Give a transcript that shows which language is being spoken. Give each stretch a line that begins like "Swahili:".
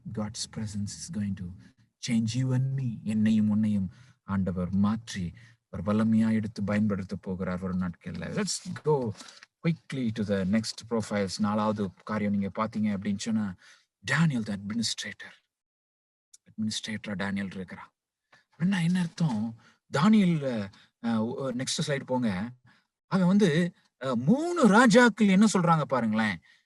English: God's presence is going to change you and me.
Tamil: என்னையும் உன்னையும் ஆண்டவர் மாற்றி ஒரு வல்லமையா எடுத்து பயன்படுத்த போகிறார் ஒரு நாட்கள்ல.
English: Let's go quickly to the next profiles.
Tamil: 4வது காரியம் நீங்க பாத்தீங்க அப்படின்னு சொன்னா, டேனியல்
English: the administrator
Tamil: டேனியல் இருக்கிறான். அப்படின்னா என்ன அர்த்தம்? தானியல் நெக்ஸ்ட் ஸ்லைடு போங்க. அவன் வந்து 3 ராஜாக்கள் என்ன சொல்றாங்க பாருங்களேன்.